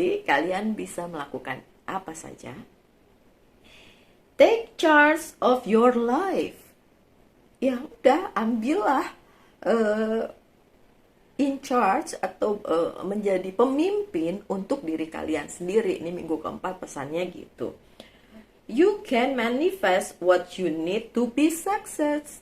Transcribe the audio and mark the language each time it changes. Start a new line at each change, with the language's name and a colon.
Indonesian: Kalian bisa melakukan apa saja.
English: Take charge of your life.
Indonesian: Ya udah, ambillah
English: in charge
Indonesian: atau menjadi pemimpin untuk diri kalian sendiri. Ini minggu keempat pesannya gitu.
English: You can manifest what you need to be success.